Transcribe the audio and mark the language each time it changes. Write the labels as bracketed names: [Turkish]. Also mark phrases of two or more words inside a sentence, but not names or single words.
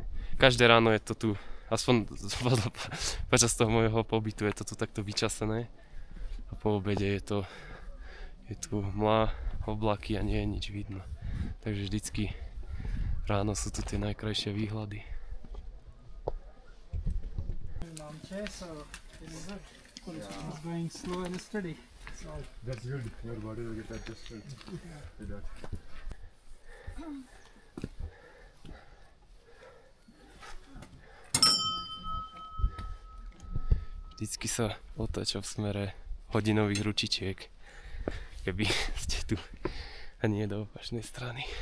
[Slovak] Každé ráno je to tu, aspoň počas toho môjho pobytu je to tu takto vyčasené. A po obede je tu mlá, oblaky a nie je nič vidno. Takže vždycky ráno sú tu tie najkrajšie výhľady. [English] So this is it. It's going slow and steady. So That's good. Your body will get adjusted to that. [Slovak] Vždycky sa otáčam v smere hodinových ručičiek, keby ste tu a nie do opačnej strany.